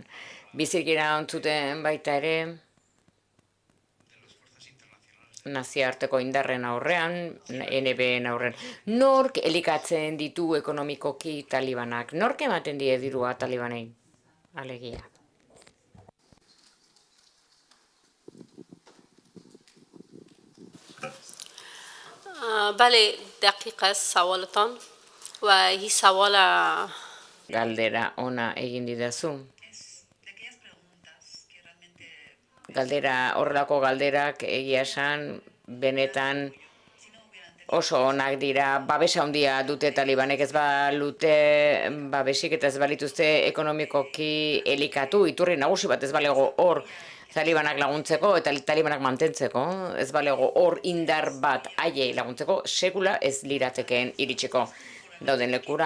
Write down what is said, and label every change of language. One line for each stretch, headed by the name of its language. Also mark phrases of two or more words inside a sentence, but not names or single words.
Basque: Bizirik iraun zuten baita ere nazioarteko indarren aurrean, NBN aurrean. Nork elikatzen ditu ekonomikoki Talibanak? Nork ematen die dirua Talibanei? Alegia.
Persian: بله دقیق است سوالتان و این سوال
Basque: Galdera ona egin didazu. Horrelako galderak egia esan benetan oso onak dira. Babesa handia dute Talibanek, ez balute babesik eta ez balituzte ekonomikoki elikatu, iturri nagusi bat ez balego hor Talibanak laguntzeko eta Talibanak mantentzeko, ez balego hor indar bat haiei laguntzeko, sekula ez liratekeen iritsiko dauden lekura.